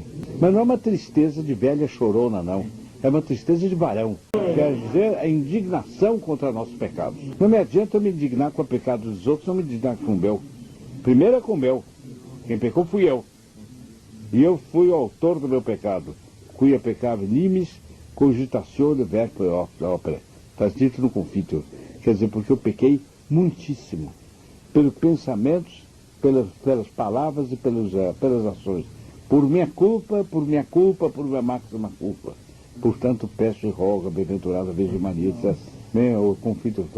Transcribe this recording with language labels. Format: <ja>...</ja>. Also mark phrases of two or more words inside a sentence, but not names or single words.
<pt>Mas não é uma tristeza de velha chorona, não. É uma tristeza de varão. Quer dizer, a indignação contra nossos pecados. Não me adianta eu me indignar com o pecado dos outros, não me indignar com o meu. Primeiro é com o meu. Quem pecou fui eu. E eu fui o autor do meu pecado.</pt> <la>Quia peccare nimis, cogitatione verbo et opera.</la> <pt>Está dito no Confiteor. Quer dizer, porque eu pequei muitíssimo. Pelos pensamentos, pelas palavras e pelas ações. Por minha culpa, por minha máxima culpa. Portanto, peço e rogo, bem-aventurada Virgem Maria, o Confiteor todo.</pt>